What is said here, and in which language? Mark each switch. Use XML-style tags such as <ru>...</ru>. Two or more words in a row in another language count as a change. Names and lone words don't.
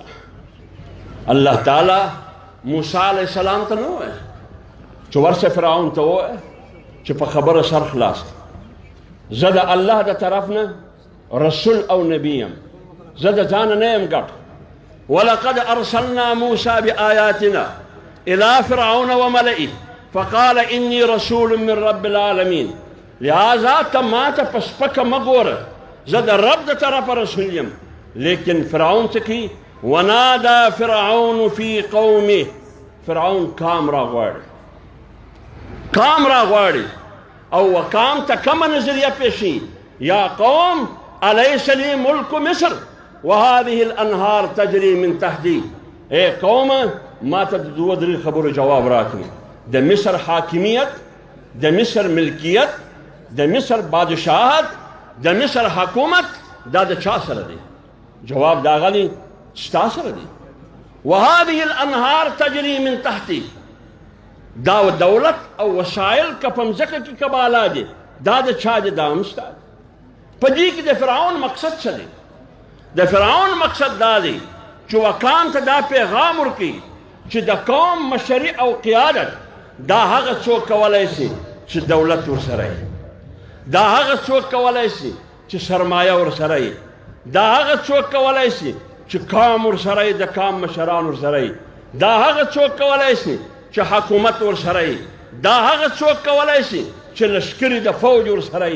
<ps>الله تعالی موسی علیه السلام ته نه وویل چې ورشه فرعون ته ووایه چې په خبره سر خلاص، زه د الله د طرف نه رسول او نبی یم، زه د ځانه نه یم ګټ.</ps> <ar>ولقد ارسلنا موسی بآیاتنا الى فرعون وملئه فقال انی رسول من رب العالمین.</ar> <ps>لہذا ته ما ته په سپکه مه ګوره، زه د رب د طرفه رسول یم. لیکن فرعون څه کوي؟</ps> <ar>ونادى فرعون في قومه.</ar> <ps>فرعون کام را غواړي، کام را غواړي او وقام ته کومه نظریه پیشي؟</ps> <ar>یا قوم الیس لی ملک مصر وهذه الانهار تجري من تحتی.</ar> <ps>ای قومه ما ته د دوه درې خبرو جواب راکړي. د مصر حاکمیت، د مصر ملکیت، د مصر بادشاهت، د مصر حکومت دا د چا سره دی؟ جواب دا غلی ستا سره دی.</ps> <ar>وهذه الانهار تجري من تحتی.</ar> <ps>دا دولت او وسایل که په مځکه کې که بالا دي دا د چا دي؟ دا هم ستا دی. په دې کې د فرعون مقصد څه دی؟ د فرعون مقصد دا دی چې وکام ته دا پیغام ورکړي چې د قوم مشري او قیادت دا هغه څوک کولی شي چې دولت ورسره وي، دا هغه څوک کولی شي چې سرمایه ورسره وي، دا هغه څوک کولی شي چې قام ورسره وي، د قام مشران ورسره وي، دا هغه څوک کولی شي چې حکومت ورسره وي، دا هغه څوک کولی شي چې لشکرې د فوج ورسره وي.</ps>